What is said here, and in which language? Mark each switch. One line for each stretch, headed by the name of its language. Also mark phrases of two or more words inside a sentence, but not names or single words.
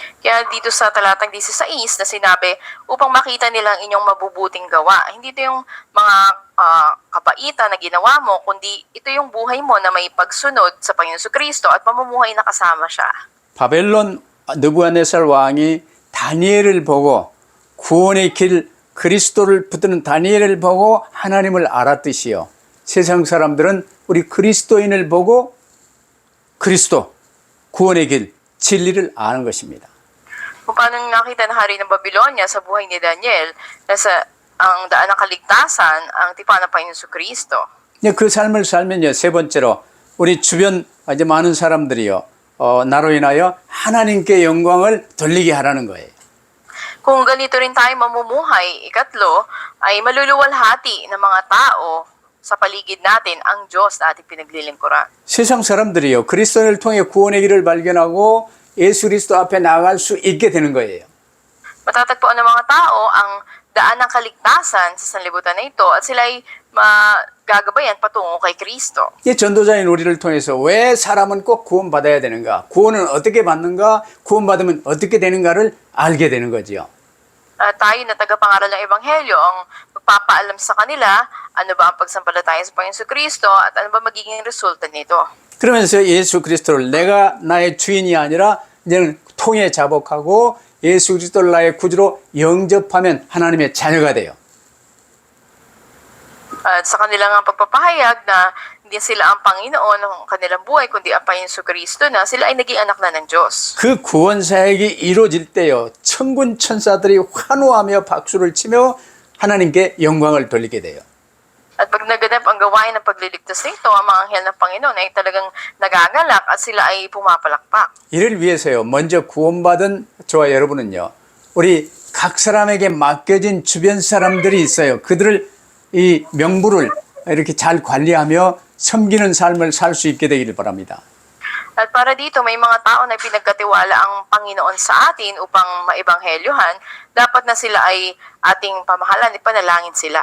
Filipino: Kaya dito sa talatang 16 na sinabi, upang makita nilang inyong mabubuting gawa. Hindi ito yung mga kabaitan na ginawa mo, kundi ito yung buhay mo na may pagsunod sa Panginoon Kristo at pamumuhay na kasama siya.
Korean: 바벨론 느부갓네살 왕이 다니엘을 보고 구원의 길 그리스도를 붙드는 다니엘을 보고 하나님을 알았듯이요. 세상 사람들은 우리 그리스도인을 보고 그리스도, 구원의 길, 진리를 아는 것입니다.
Filipino: Kung paano nakita ng hari ng Babylonia sa buhay ni Daniel na ang daan ng kaligtasan ang tipan ng Panginoon Kristo.
Korean: 그 삶을 살면요. 세 번째로 우리 주변 이제 많은 사람들이요. 나로 인하여 하나님께 영광을 돌리게 하라는 거예요.
Filipino: Kung ganito rin tayo mamumuhay, ikatlo, ay maluluwalhati ng mga tao sa paligid natin ang Diyos na ating pinaglilingkuran.
Korean: 세상 사람들이요. 그리스도를 통해 구원의 길을 발견하고 예수 그리스도 앞에 나아갈 수 있게 되는 거예요.
Filipino: Matatagpuan ng mga tao ang daan ng kaligtasan sa sanlibutan na ito at sila ay magagabayan patungo kay Kristo.
Korean: 이 전도자인 우리를 통해서 왜 사람은 꼭 구원받아야 되는가? 구원은 어떻게 받는가? 구원받으면 어떻게 되는가를 알게 되는 거지요.
Filipino: Tayo na tagapangaral ng Ebanghelyo ang magpapaalam sa kanila ano ba ang pagsampalataya sa Panginoon Kristo at ano ba magiging resulta nito.
Korean: 그러면서 예수 그리스도를 내가 나의 주인이 아니라 이제는 통에 자복하고 예수 그리스도를 나의 구주로 영접하면 하나님의 자녀가 돼요.
Filipino: At sa kanilang pagpapahayag na hindi sila ang Panginoon ng kanilang buhay, kundi ang Panginoon Kristo na sila ay naging anak na ng Diyos.
Korean: 그 구원 사역이 이루어질 때요. 천군 천사들이 환호하며 박수를 치며 하나님께 영광을 돌리게 돼요.
Filipino: At pag naganap ang gawain ng pagliligtas nito, ang mga anghel ng Panginoon ay talagang nagagalak at sila ay pumapalakpak.
Korean: 이를 위해서요. 먼저 구원받은 저와 여러분은요. 우리 각 사람에게 맡겨진 주변 사람들이 있어요. 그들을 이 명부를 이렇게 잘 관리하며 섬기는 삶을 살 수 있게 되기를 바랍니다.
Filipino: At para dito, may mga tao na pinagkatiwala ang Panginoon sa atin upang maibanghelyohan, dapat na sila ay ating pamahalan, ipanalangin sila.